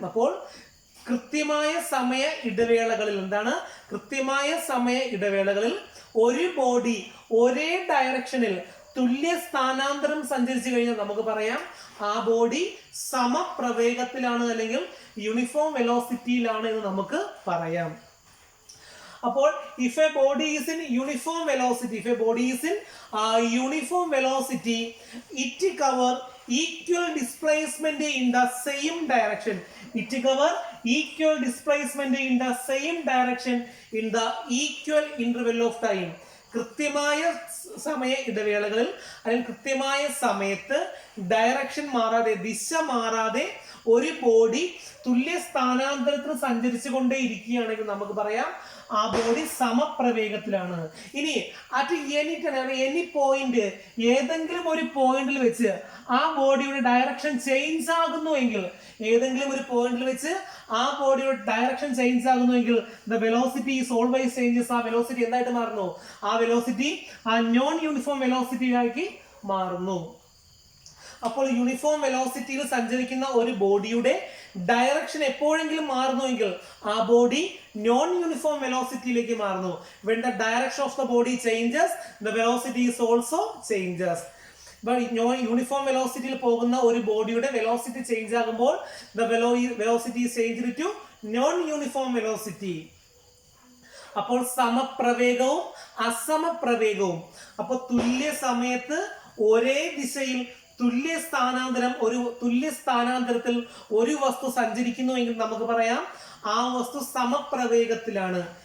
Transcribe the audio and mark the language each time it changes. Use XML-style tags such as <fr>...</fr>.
<ml>അപ്പോൾ കൃത്യമായ സമയ ഇടവേളകളിൽ എന്താണ്, കൃത്യമായ സമയ ഇടവേളകളിൽ ഒരു ബോഡി ഒരേ ഡയറക്ഷനിൽ തുല്യ സ്ഥാനാന്തരം സഞ്ചരിച്ചു കഴിഞ്ഞാൽ നമുക്ക് പറയാം ആ ബോഡി സമപ്രവേഗത്തിലാണ് അല്ലെങ്കിൽ യൂണിഫോം വെലോസിറ്റിയിലാണ് എന്ന് നമുക്ക് പറയാം. അപ്പോൾ</ml> <en>if a body is in uniform velocity, if a body is in uniform velocity, it cover equal displacement in the same direction. It cover equal displacement in the same direction in the equal interval of time.</en> <ml>കൃത്യമായ സമയ ഇടവേളകളിൽ അല്ലെങ്കിൽ കൃത്യമായ സമയത്ത് direction മാറാതെ, ദിശ മാറാതെ ഒരു ബോഡി തുല്യ സ്ഥാനാന്തരത്തിൽ സഞ്ചരിച്ചു കൊണ്ടേ ഇരിക്കുകയാണെങ്കിൽ നമുക്ക് പറയാം ആ ബോഡി സമപ്രവേഗത്തിലാണ്. ഇനി</ml> <en>at any point,</en> <ml>ഏതെങ്കിലും ഒരു പോയിന്റിൽ വെച്ച് ആ ബോഡിയുടെ ഡയറക്ഷൻ ചേഞ്ച് ആകുന്നുവെങ്കിൽ, ഏതെങ്കിലും ഒരു പോയിന്റിൽ വെച്ച് ആ ബോഡിയുടെ direction change ആകുന്നുവെങ്കിൽ</ml> <en>The velocity is always changes.</en> <ml>ആ വെലോസിറ്റി എന്തായിട്ട് മാറുന്നു? ആ വെലോസിറ്റി ആ നോൺ യൂണിഫോം വെലോസിറ്റിയിലേക്ക് മാറുന്നു. അപ്പോൾ യൂണിഫോം വെലോസിറ്റിയിൽ സഞ്ചരിക്കുന്ന ഒരു ബോഡിയുടെ ഡയറക്ഷൻ എപ്പോഴെങ്കിലും മാറുന്നുവെങ്കിൽ ആ ബോഡി നോൺ യൂണിഫോം വെലോസിറ്റിയിലേക്ക് മാറുന്നു.</ml> <en>When the direction of the body changes, the velocity is also changes.</en> <ml>Uniform വെലോസിറ്റിയിൽ പോകുന്ന ഒരു ബോഡിയുടെ വെലോസിറ്റി ചേഞ്ച് ആകുമ്പോൾ</ml> <en>the velocity is changed to</en> <ml>non uniform velocity. അപ്പോൾ സമപ്രവേഗവും അസമപ്രവേഗവും, അപ്പോൾ തുല്യ സമയത്ത് ഒരേ ദിശയിൽ തുല്യ സ്ഥാനാന്തരത്തിൽ ഒരു വസ്തു സഞ്ചരിക്കുന്നു എങ്കിൽ നമുക്ക് പറയാം ആ വസ്തു സമപ്രവേഗത്തിലാണ്.</ml>